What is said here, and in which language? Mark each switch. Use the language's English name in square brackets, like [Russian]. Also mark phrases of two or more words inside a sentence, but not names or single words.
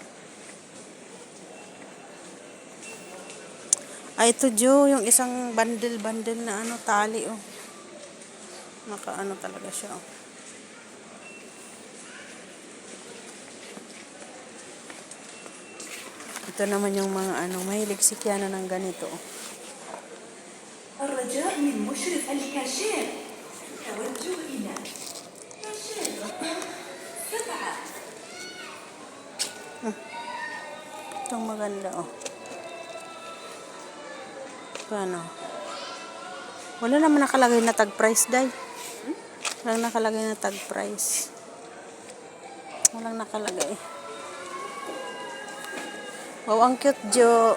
[Filipino] Ito Jo, yung isang bundle na tali Naka talaga siya Ito naman yung mga mahilig si Kiana ng ganito [Arabic] الرجاء من مشرف الكاشير التوجه إلى كاشير رقم 7. [Filipino] Itong maganda Paano? Wala naman nakalagay na [English] tag price [Filipino] day. Walang nakalagay na [English] tag price. [Filipino] Walang nakalagay. Wow, ang cute Jo.